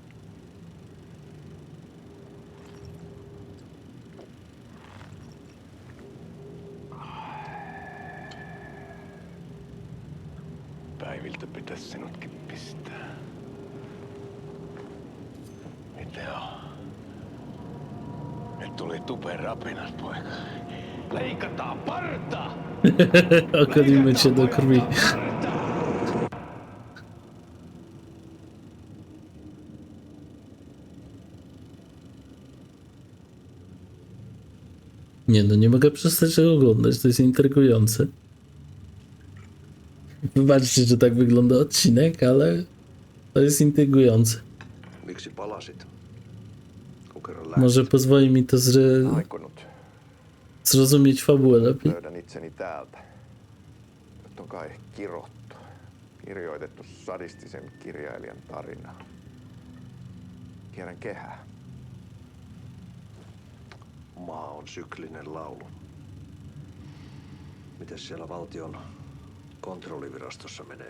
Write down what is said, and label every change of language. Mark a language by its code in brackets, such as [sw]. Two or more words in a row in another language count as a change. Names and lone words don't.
[fi] Päiviltä pitäisi sinutkin pistää. Mitä on? Nyt tuli tupen rapinat, poika. Leikataan parta! [pl] Okalimy cię do krwi. Nie no, nie mogę przestać tego oglądać, to jest intrygujące. Wybaczcie, że tak wygląda odcinek, ale to jest intrygujące. [fi] Miksi palasit? [pl] Może pozwoli mi to zrozumieć fabułę lepiej. [fi] Löydän itseni täältä. Nyt on kai kirottu. Kirjoitettu sadistisen kirjailijan tarina. Kierrän kehää. Maa on syklinen laulu. Mites siellä valtion kontrollivirastossa menee?